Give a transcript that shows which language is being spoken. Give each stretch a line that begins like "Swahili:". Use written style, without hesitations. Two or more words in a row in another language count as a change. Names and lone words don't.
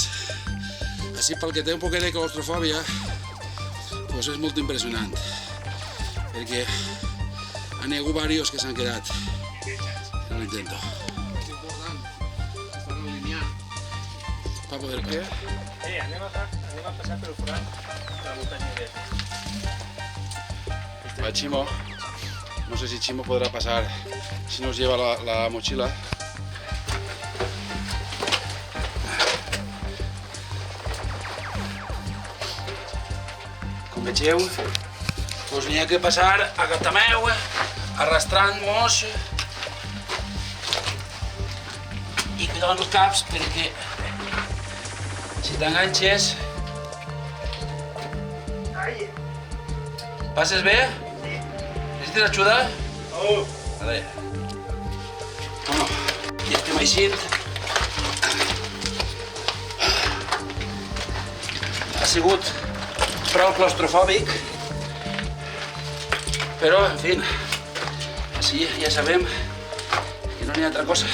Catalan: Així, pel que té un poquet de claustrofòbia, doncs és molt impressionant perquè n'hi ha hagut diversos que s'han quedat en l'intento. És important estar alineant. Per poder què? Anem a passar pel forat de la muntanya de...
Spanish: Va, Chimo. No sé si Chimo podrá pasar si nos lleva la mochila.
Catalan: Com vegeu, doncs n'hi ha que passar a gatameu, arrastrant-nos i cuidant els caps perquè si t'enganxes... Passes bé?
Spanish: ¿Necesitas ayuda? No.
Catalan: Vale. Bueno, ja estem així. Ha sigut prou claustrofòbic, però, en fi, així ja sabem que no n'hi ha altra cosa.